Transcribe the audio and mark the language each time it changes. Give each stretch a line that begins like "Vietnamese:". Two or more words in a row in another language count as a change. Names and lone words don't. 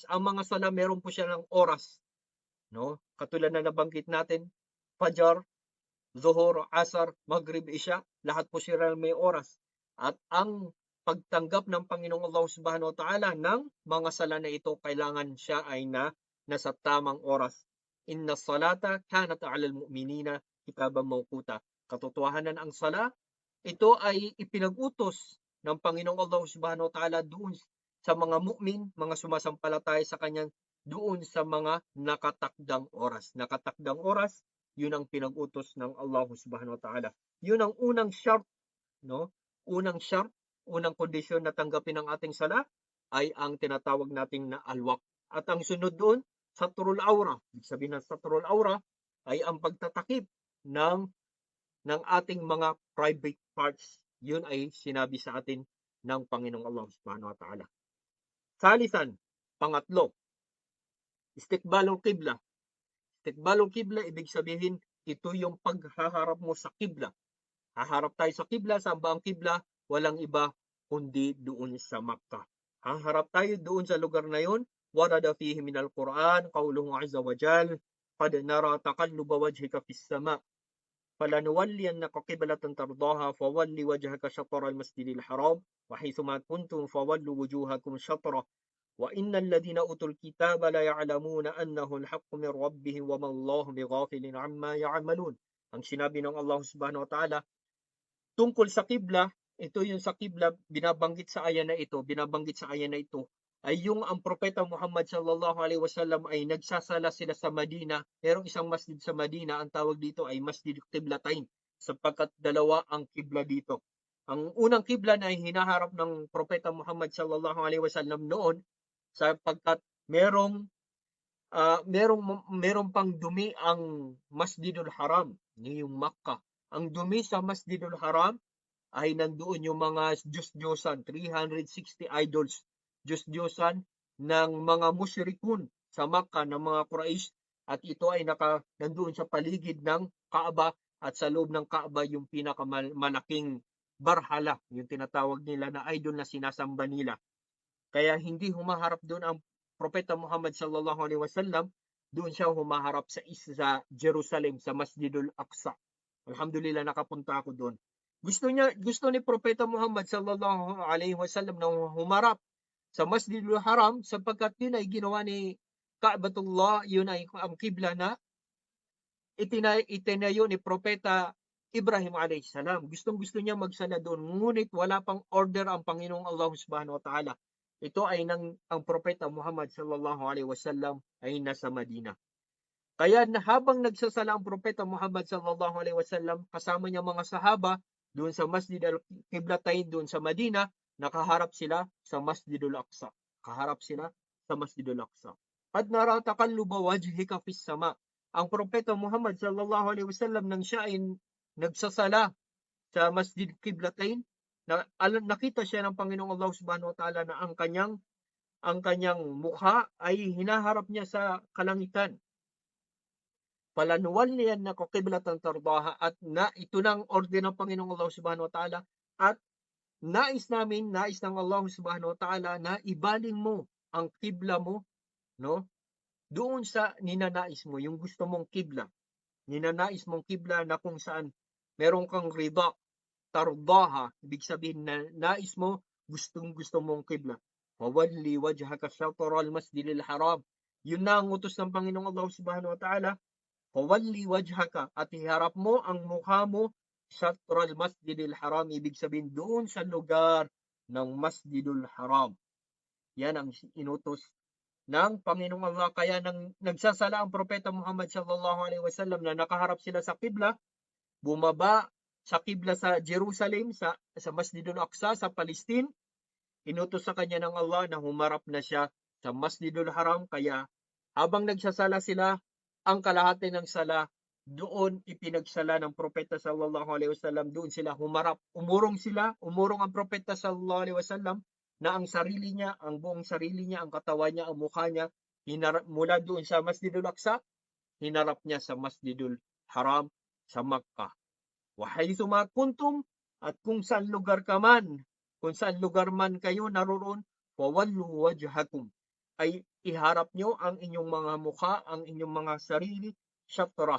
Filipino: Ang mga sala meron po siya ng oras, no? Katulad na nabanggit natin, Fajar, Zuhur, Asar, Maghrib, Isya, lahat po sila may oras. At ang pagtanggap ng Panginoong Allah
Arabic: سبحانه وتعالى
Filipino: ng mga sala na ito, kailangan siya ay nasa tamang oras.
Arabic: إن الصلاة كانت على المؤمنين كتابا موقوتا.
Filipino: Katotohanan ang sala, ito ay ipinag-utos ng Panginoong Allah
Arabic: سبحانه وتعالى
Filipino: doon sa mga mu'min, mga sumasampalataya sa kanya, doon sa mga nakatakdang oras. Nakatakdang oras, yun ang pinag-utos ng Allah
Arabic: سبحانه وتعالى.
Filipino: Yun ang unang shart, no? Unang shart, unang kondisyon na tanggapin ang ating sala ay ang tinatawag nating na alwaq. At ang sunod doon,
Arabic: ستر العورة.
Filipino: Ibig sabihin ng
Arabic: ستر العورة
Filipino: ay ang pagtatakip ng ating mga private parts. Yun ay sinabi sa atin ng Panginoong Allah
Arabic: سبحانه وتعالى. Salisan, pangatlo, استقبال القبلة. استقبال القبلة,
Filipino: ibig sabihin, ito yung paghaharap mo sa qibla. Haharap tayo sa qibla, saan ba ang qibla? Walang iba kundi doon sa Makkah. Haharap tayo doon sa lugar na yun.
Arabic: ورد فيه من القرآن قوله عز وجل, قد نرى تقلب وجهك في السماء. فلنولينك قبلة ترضاها فول وجهك شطر المسجد الحرام وحيثما كنتم فولوا وجوهكم شطره وإن الذين أوتوا الكتاب لا يعلمون أنه الحق من ربهم وما الله بغافل عما يعملون.
Filipino: Ang sinabi ng Allah
Arabic: سبحانه وتعالى
Filipino: tungkol sa qibla, ito yung sa qibla binabanggit sa aya na ito, ay yung ang propeta Muhammad
Arabic: صلى الله عليه وسلم
Filipino: ay nagsasala sila sa Madina. Merong isang masjid sa Madina, ang tawag dito ay Masjid Qiblatain, sapagkat dalawa ang qibla dito. Ang unang qibla na hinaharap ng propeta Muhammad
Arabic: صلى الله عليه وسلم
Filipino: noon, sapagkat merong pang dumi ang Masjidul Haram, yung Makkah. Ang dumi sa Masjidul Haram ay nandoon yung mga Diyos-Diyosan, 360 idols, Diyos-Diyosan ng mga musyrikun sa Makkah, ng mga Quraysh, at ito ay nandoon sa paligid ng Kaaba, at sa loob ng Kaaba yung pinakamalaking barhala, yung tinatawag nila na idol na sinasamba nila. Kaya hindi humaharap doon ang propeta Muhammad
Arabic: صلى الله عليه وسلم,
Filipino: doon siya humaharap sa Jerusalem, sa Masjidul Aqsa. Alhamdulillah, nakapunta ako doon. Gusto ni propeta Muhammad
Arabic: صلى الله عليه وسلم
Filipino: na humarap sa Masjidul Haram, sapagkat yun ay ginawa ni Ka'batullah, yun ay ang qibla na itinayo ni propeta Ibrahim
Arabic: عليه السلام.
Filipino: Gustong-gusto niya magsala doon, ngunit wala pang order ang Panginoong Allah
Arabic: سبحانه وتعالى.
Filipino: Ito ay ang propeta Muhammad
Arabic: صلى الله عليه وسلم
Filipino: ay nasa Madina. Kaya habang nagsasala ang propeta Muhammad
Arabic: صلى الله عليه وسلم,
Filipino: kasama niya mga sahaba doon sa Masjid al-Qiblatain doon sa Madina, nakaharap sila sa Masjidul Aqsa. Kaharap sila sa Masjidul Aqsa.
Arabic: قد نرى تقلب وجهك في السماء.
Filipino: Ang propeta Muhammad
Arabic: صلى الله عليه وسلم
Filipino: nang siya ay nagsasala sa Masjid Qiblatain, nakita siya ng Panginoong Allah
Arabic: سبحانه وتعالى
Filipino: na ang kanyang mukha ay hinaharap niya sa kalangitan.
Arabic: فلنولينك قبلة ترضاها,
Filipino: at ito nang order ng Panginoong Allah
Arabic: سبحانه وتعالى,
Filipino: at nais ng Allah
Arabic: سبحانه وتعالى
Filipino: na ibaling mo ang qibla mo, no? Doon sa ninanais mo, yung gusto mong qibla. Ninanais mong qibla na kung saan meron kang
Arabic: رضا ترضاها,
Filipino: ibig sabihin na nais mo, gustong-gusto mong qibla.
Arabic: وول وجهك شطر المسجد الحرام.
Filipino: Yun na ang utos ng Panginoong Allah
Arabic: سبحانه وتعالى. وول وجهك,
Filipino: at iharap mo ang mukha mo
Arabic: شطر المسجد الحرام,
Filipino: ibig sabihin doon sa lugar ng Masjidul Haram. Yan ang inutos ng Panginoong Allah. Kaya nang nagsasala ang propeta Muhammad
Arabic: صلى الله عليه وسلم
Filipino: na nakaharap sila sa qibla, bumaba sa qibla sa Jerusalem, sa Masjidul Aqsa sa Palestine, inutos sa kanya ng Allah na humarap na siya sa Masjidul Haram. Kaya habang nagsasala sila, ang kalahati ng sala doon ipinagsala ng propeta
Arabic: صلى الله عليه وسلم,
Filipino: doon sila humarap. Umurong ang propeta
Arabic: صلى الله عليه وسلم
Filipino: na ang sarili niya, ang buong sarili niya, ang katawan niya, ang mukha niya, mula doon sa Masjidul Aqsa, hinarap niya sa Masjidul Haram sa Makkah.
Arabic: وحيثما كنتم,
Filipino: at kung saan lugar man kayo naroon,
Arabic: وولوا وجوهكم,
Filipino: ay iharap nyo ang inyong mga mukha, ang inyong mga sarili, syatra.